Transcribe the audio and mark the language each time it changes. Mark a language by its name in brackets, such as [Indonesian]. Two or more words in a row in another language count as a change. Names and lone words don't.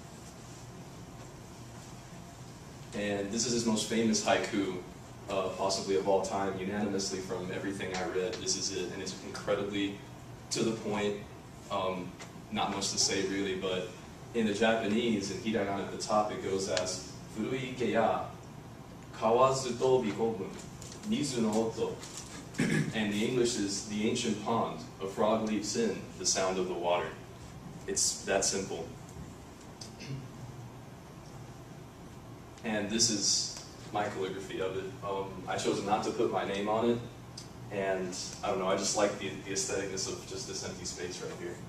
[English] And this is his most famous haiku, possibly of all time, unanimously from everything I read. This is it, and it's incredibly to the point. Not much to say really, but in the Japanese, in hiragana at the top, it goes as [Japanese] ふるい いけ や かわず と びこぶん にず の おと. [English] And the English is the ancient pond, a frog leaps in, the sound of the water. It's that simple. And this is my calligraphy of it. I chose not to put my name on it, and I don't know, I just like the aestheticness of just this empty space right here.